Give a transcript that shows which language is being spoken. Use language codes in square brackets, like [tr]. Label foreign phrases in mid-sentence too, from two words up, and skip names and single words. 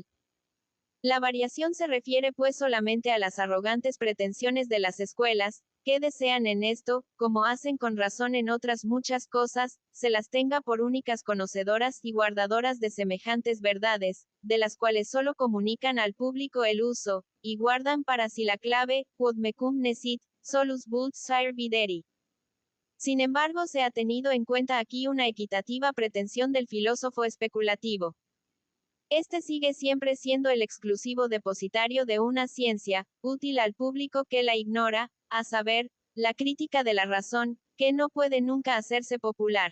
[es] La variación se refiere pues solamente a las arrogantes pretensiones de las escuelas, que desean en esto, como hacen con razón en otras muchas cosas, se las tenga por únicas conocedoras y guardadoras de semejantes verdades, de las cuales solo comunican al público el uso, y guardan para sí la clave, [la] quod mecum nesit, solus vult sire videri. [es] Sin embargo, se ha tenido en cuenta aquí una equitativa pretensión del filósofo especulativo. Este sigue siempre siendo el exclusivo depositario de una ciencia, útil al público que la ignora, a saber, la crítica de la razón, que no puede nunca hacerse popular.